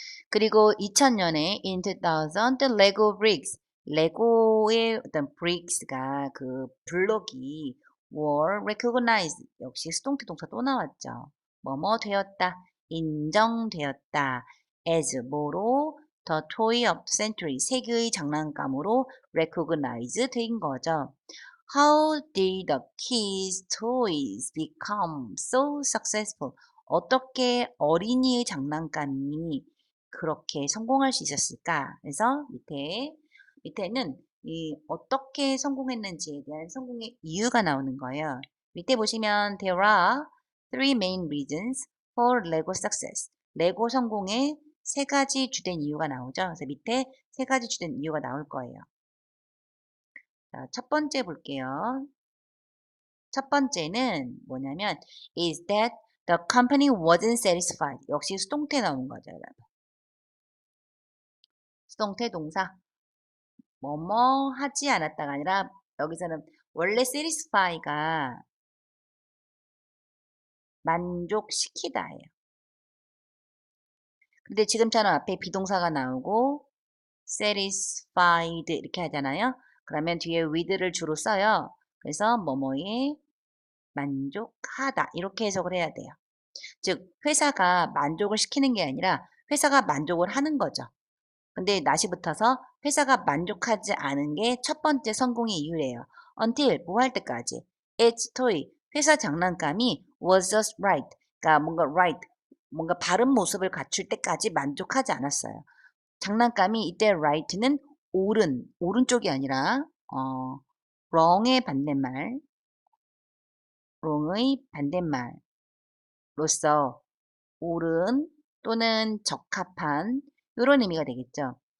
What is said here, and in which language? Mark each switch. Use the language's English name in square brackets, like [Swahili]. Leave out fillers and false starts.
[Korean] 그리고 2000년에 [English] in 2000 the Lego bricks [Korean] 레고의 어떤 bricks가 그 블록이 [English] were recognized [Korean] 역시 수동태 동사 또 나왔죠. 뭐뭐 되었다, 인정되었다. [English] as [Korean] 뭐로 [English] the toy of the century [Korean] 세계의 장난감으로 [English] recognize [Korean] 된 거죠. [English] How did the kids' toys become so successful? [Korean] 어떻게 어린이의 장난감이 그렇게 성공할 수 있었을까? 그래서 밑에는 이 어떻게 성공했는지에 대한 성공의 이유가 나오는 거예요. 밑에 보시면 [English] there are three main reasons for Lego success. [Korean] 레고 성공의 세 가지 주된 이유가 나오죠. 그래서 밑에 세 가지 주된 이유가 나올 거예요. 자, 첫 번째 볼게요. 첫 번째는 뭐냐면 [English] is that the company wasn't satisfied. [Korean] 역시 수동태 나온 거죠, 여러분. 수동태 동사. 뭐뭐 하지 않았다가 아니라 여기서는 원래 satisfy가 만족시키다예요. 근데 지금처럼 앞에 비동사가 나오고 satisfied 이렇게 하잖아요. 그러면 뒤에 with를 주로 써요. 그래서 뭐뭐에 만족하다 이렇게 해석을 해야 돼요. 즉 회사가 만족을 시키는 게 아니라 회사가 만족을 하는 거죠. 근데 not이 붙어서 회사가 만족하지 않은 게 첫 번째 성공의 이유래요. until 뭐 할 때까지. [English] its toy [Korean] 회사 장난감이 [English] was just right. [Korean] 그러니까 뭔가 right 뭔가 바른 모습을 갖출 때까지 만족하지 않았어요. 장난감이 이때 right는 옳은 오른쪽이 아니라 wrong의 반대말 wrong의 반대말로서 옳은 또는 적합한 요런 의미가 되겠죠.